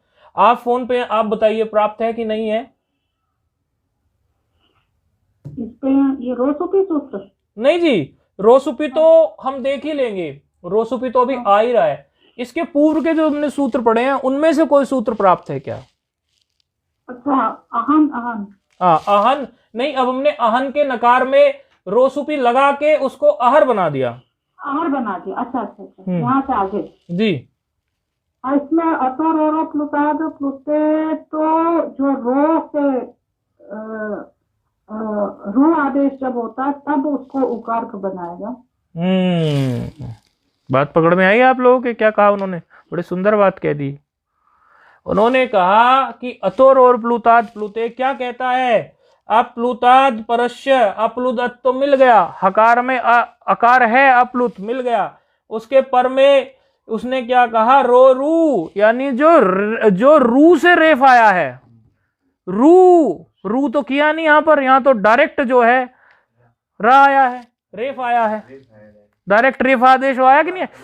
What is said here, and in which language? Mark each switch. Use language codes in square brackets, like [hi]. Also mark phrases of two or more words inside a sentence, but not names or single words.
[hi] आप फोन पे आप बताइए प्राप्त है कि नहीं है? इस पे ये रोसुपी सूत्र नहीं जी, रोसुपी तो हम देख ही लेंगे, रोसुपी तो अभी आ ही रहा है। इसके पूर्व के जो हमने सूत्र पढ़े हैं उनमें से कोई सूत्र प्राप्त है क्या? अच्छा, अहन अहन। हाँ अहन नहीं, अब हमने अहन के नकार में रोसुपी लगा के उसको अहर बना दिया, अहर बना दिया। अच्छा अच्छा अच्छा, यहाँ से आगे जी। इसमें [sa] अतो रो प्लुताद प्लुते, [hi] तो जो रो से रू आदेश जब होता है तब उसको उकार बनाएगा। बात पकड़ में आई आप लोगों के? क्या कहा उन्होंने? बड़ी सुंदर बात कह दी। उन्होंने कहा कि अतोर और [sa] प्लुताद प्लुते [hi] क्या कहता है? [sa] अप्लुताद परस्य, [hi] अप्लुदत तो मिल गया, हकार में अकार है, अप्लुत मिल गया। उसके पर में उसने क्या कहा? रो रू, यानी जो रू से रेफ आया है। रू तो किया नहीं यहां पर, यहां तो डायरेक्ट जो है रा आया है, रेफ आया है, डायरेक्ट रेफ आदेश आया कि नहीं है?